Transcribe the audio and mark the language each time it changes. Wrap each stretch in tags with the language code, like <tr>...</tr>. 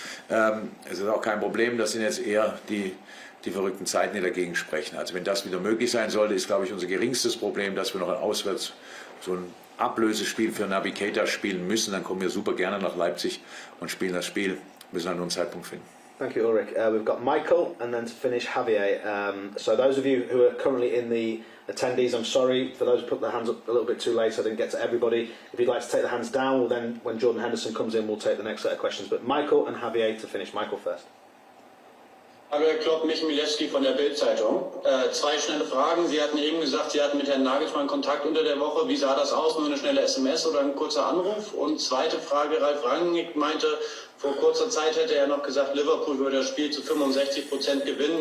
<de>Es ist auch kein Problem, das sind jetzt eher die verrückten Zeiten, die dagegen sprechen. Also wenn das wieder möglich sein sollte, ist, glaube ich, unser geringstes Problem, dass wir noch auswärts so ein Ablösespiel für Naby Keita spielen müssen, dann kommen wir super gerne nach Leipzig und spielen das Spiel. Wir müssen halt nur einen Zeitpunkt finden.</de> <en>Thank you, Ulrich. We've got Michael and then to finish Javier. So those of you who are currently in the attendees, I'm sorry for those who put their hands up a little bit too late, so I didn't get to everybody. If you'd like to take the hands down, well then when Jordan Henderson comes in, we'll take the next set of questions. But Michael and Javier to finish. Michael first.</en> <de>Hallo Herr Klopp, Michael Milewski von der Bild-Zeitung. 2 schnelle Fragen. Sie hatten eben gesagt, Sie hatten mit Herrn Nagelsmann Kontakt unter der Woche. Wie sah das aus? Nur eine schnelle SMS oder ein kurzer Anruf? Und zweite Frage, Ralf Rangnick meinte, vor kurzer Zeit hätte er noch gesagt, Liverpool würde das Spiel zu 65% gewinnen.</de>